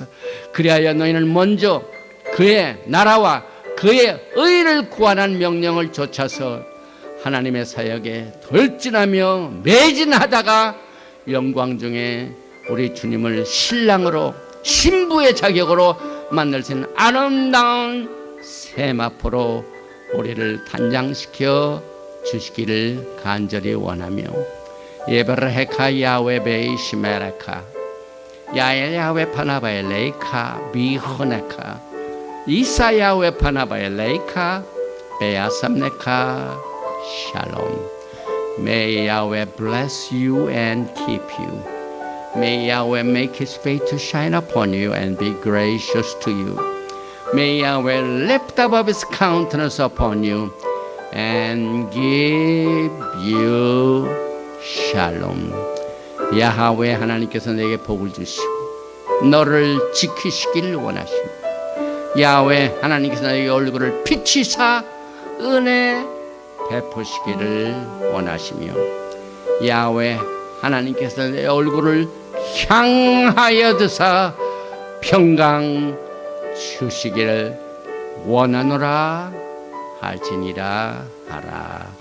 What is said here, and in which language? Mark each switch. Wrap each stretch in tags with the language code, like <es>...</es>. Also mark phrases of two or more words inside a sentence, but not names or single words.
<ko>그리하여 너희는 먼저 그의 나라와 그의 의를 구하는 명령을 좇아서 하나님의 사역에 돌진하며 매진하다가 영광 중에 우리 주님을 신랑으로 신부의 자격으로 만날 수 있는 아름다운 세마포로 우리를 단장시켜 주시기를 간절히 원하며</ko> <he>יברכך יהוה וישמרך יהוה פניו אליך ויחנך ישא יהוה פניו אליך וישם לך שלום.</he> <en>May Yahweh bless you and keep you. May Yahweh make His face to shine upon you and be gracious to you. May Yahweh lift up His countenance upon you and give you shalom.</en> <ko>야훼 하나님께서 내게 복을 주시고 너를 지키시길 원하십니다. 야훼 하나님께서 내게 얼굴을 비치사 은혜 베푸시기를 원하시며 야훼 하나님께서 내 얼굴을 향하여 드사 평강 주시기를 원하노라 할지니라 하라.</ko>